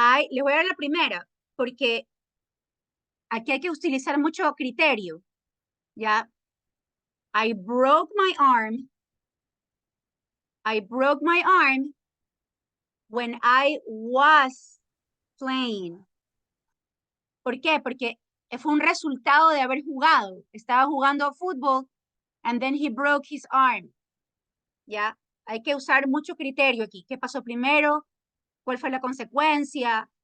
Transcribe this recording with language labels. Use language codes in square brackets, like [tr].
[es] Les voy a dar la primera, porque aquí hay que utilizar mucho criterio. [en] ¿Ya? I broke my arm. I broke my arm when I was playing. [es] ¿Por qué? Porque fue un resultado de haber jugado. Estaba jugando fútbol [en] and then he broke his arm. [es] ¿Ya? Hay que usar mucho criterio aquí. ¿Qué pasó primero? ¿Cuál fue la consecuencia?